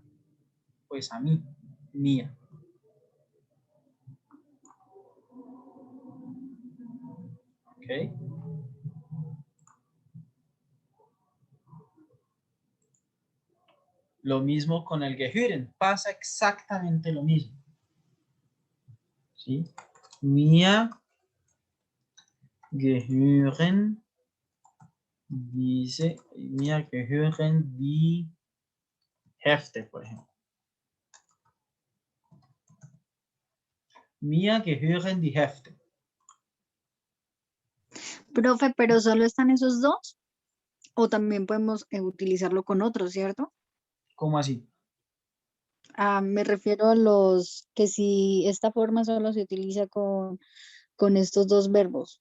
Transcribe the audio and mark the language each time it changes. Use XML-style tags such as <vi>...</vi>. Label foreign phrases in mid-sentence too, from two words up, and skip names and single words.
<es>Pues a mí, mía. ¿Ok? Lo mismo con el gehören, pasa exactamente lo mismo. ¿Sí?</es> <de>Mir gehören mir gehören die Hefte,</de> <es>por ejemplo.</es> <de>Mir gehören die Hefte.</de> <es>Profe, pero solo están esos dos, o también podemos utilizarlo con otros, ¿cierto? ¿Cómo así? Me refiero a los que si esta forma solo se utiliza con estos dos verbos.</es>